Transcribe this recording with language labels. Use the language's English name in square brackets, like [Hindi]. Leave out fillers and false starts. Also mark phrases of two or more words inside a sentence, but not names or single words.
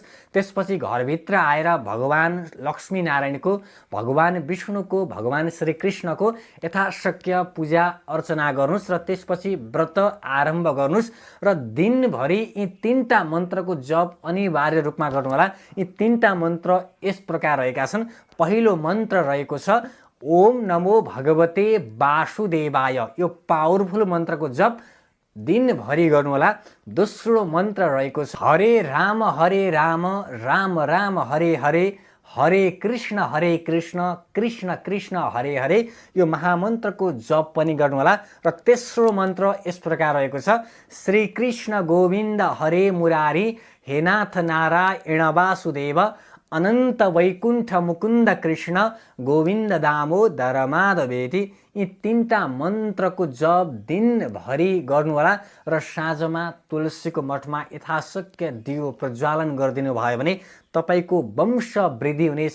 [Nepali] त्यसपछि घरभित्र आएर भगवान लक्ष्मी नारायणको, भगवान विष्णुको, भगवान श्रीकृष्णको यथाशक्य पूजा अर्चना गर्नुहोस् र त्यसपछि व्रत आरम्भ गर्नुहोस् र दिनभरि यी 3टा मन्त्रको जप अनिवार्य रूपमा गर्नुहोला। यी 3टा मन्त्र यस प्रकार रहेका छन्। पहिलो मन्त्र रहेको छ [Sanskrit] ओम नमो भगवते वासुदेवाय। [Nepali] यो पावरफुल मन्त्रको जप दिनभरि गर्नुहोला। दोस्रो मन्त्र रहेको छ [Sanskrit] हरे राम राम राम हरे हरे, हरे कृष्ण कृष्ण कृष्ण हरे हरे। [Nepali] यो महामन्त्रको जप पनि गर्नुहोला। र तेस्रो मन्त्र यस प्रकार रहेको छ [Sanskrit] श्री कृष्ण गोविन्द हरे मुरारी, हे नाथ नारायण वासुदेव, अनन्त वैकुण्ठ मुकुन्द कृष्ण गोविन्द दामोदर माधवेति। [Nepali] यी 3टा मन्त्रको जप दिनभरि गर्नुहोला र साँझमा तुलसीको मठमा यथाशक्य दियो प्रज्वालन गरिदिनु भयो भने तपाईको वंश वृद्धि हुनेछ।